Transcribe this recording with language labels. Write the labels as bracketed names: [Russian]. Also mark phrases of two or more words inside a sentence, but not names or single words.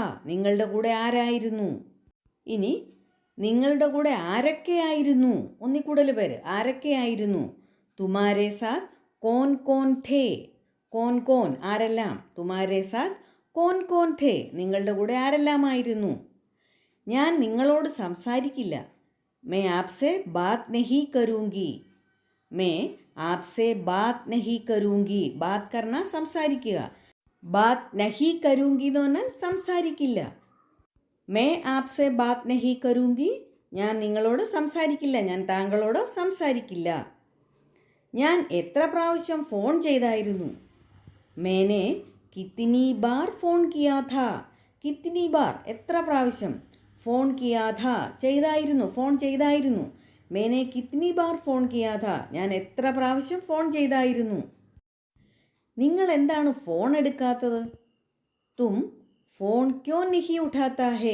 [Malayalam] നിങ്ങളുടെ കൂടെ ആരായിരുന്നു? ഇനി നിങ്ങളുടെ കൂടെ ആരൊക്കെയായിരുന്നു? ഒന്നിക്കൂടൽ പേര്. ആരൊക്കെയായിരുന്നു? [Hindi] तुम्हारे साथ कौन कौन थे? कौन कौन, ആരെല്ലാം. तुम्हारे साथ कौन कौन थे? [Malayalam] നിങ്ങളുടെ കൂടെ ആരെല്ലാമായിരുന്നു? ഞാൻ നിങ്ങളോട് സംസാരിക്കില്ല. [Hindi] मैं आपसे बात नहीं करूँगी. मैं आपसे बात नहीं करूँगी. बात करना സംസാരിക്കുക. बात नहीं करूँगी [Malayalam] എന്ന് പറഞ്ഞാൽ സംസാരിക്കില്ല. [Hindi] मैं आपसे बात नहीं करूँगी, [Malayalam] ഞാൻ നിങ്ങളോട് സംസാരിക്കില്ല, ഞാൻ താങ്കളോട് സംസാരിക്കില്ല. ഞാൻ എത്ര പ്രാവശ്യം ഫോൺ ചെയ്തായിരുന്നു? [Hindi] मैंने कितनी बार फ़ोन किया था. कितनी बार, [Malayalam] എത്ര പ്രാവശ്യം. [Hindi] फ़ोन किया था, [Malayalam] ചെയ്തായിരുന്നു, ഫോൺ ചെയ്തായിരുന്നു. [Hindi] मैंने कितनी बार फ़ोन किया था, [Malayalam] ഞാൻ എത്ര പ്രാവശ്യം ഫോൺ ചെയ്തായിരുന്നു. നിങ്ങൾ എന്താണ് ഫോൺ എടുക്കാത്തത്? [Hindi] तुम फ़ोन क्यों नहीं उठाता है?